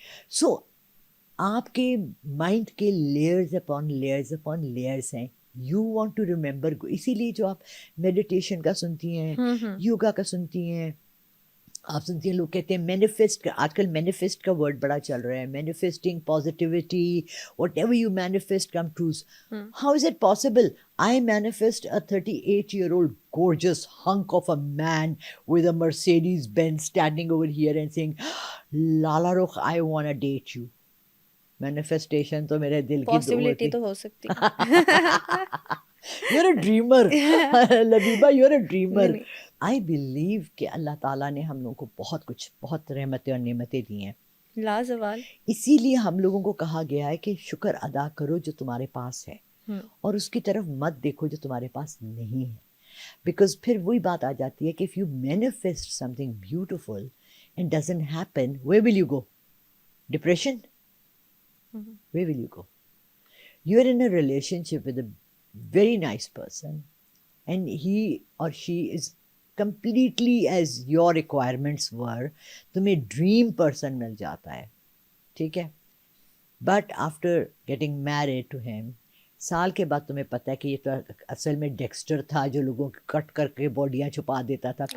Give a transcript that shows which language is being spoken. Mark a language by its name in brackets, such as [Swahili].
[Urdu] سو آپ کے مائنڈ کے [English] layers upon layers upon layers [Urdu] ہیں. [English] you want to remember, [Urdu] اسی لیے جو آپ میڈیٹیشن کا سنتی ہیں, یوگا کا سنتی ہیں, آپ سنتی ہیں لوگ کہتے ہیں مینیفیسٹ, آج کل مینیفیسٹ کا ورڈ بڑا چل رہا ہے, manifesting positivity, [English] Whatever you manifest come true. How is it possible? I manifest a 38-year-old gorgeous hunk of a man with a Mercedes Benz standing over here and saying, Lala Rukh, I want to date you. [Urdu] Manifestation تو میرے دل کی دو [English] possibility [Urdu] ہوتی. تو ہو سکتی [English] You're a dreamer. Labiba, you're a dreamer. I believe [Urdu] کہ اللہ تعالیٰ نے ہم لوگوں کو بہت کچھ, بہت رحمتیں اور نعمتیں دی ہیں. لازوال. اسی لیے ہم لوگوں کو کہا گیا ہے کہ شکر ادا کرو جو تمہارے پاس ہے, اور اس کی طرف مت دیکھو جو تمہارے پاس نہیں ہے. بیکاز پھر وہی بات آ جاتی ہے کہ [English] if you manifest something beautiful and doesn't happen, where will you go? Depression? Where will you go? You're in a relationship with a very nice person and he or she is completely as your requirements were, [Urdu] تمہیں dream person مل جاتا ہے, ٹھیک ہے, [English] but after getting married to him, [Urdu] سال کے بعد تمہیں پتہ ہے کہ یہ تو اصل میں ڈیکسٹر تھا جو لوگوں کو کٹ کر کے باڈیاں چھپا دیتا تھا.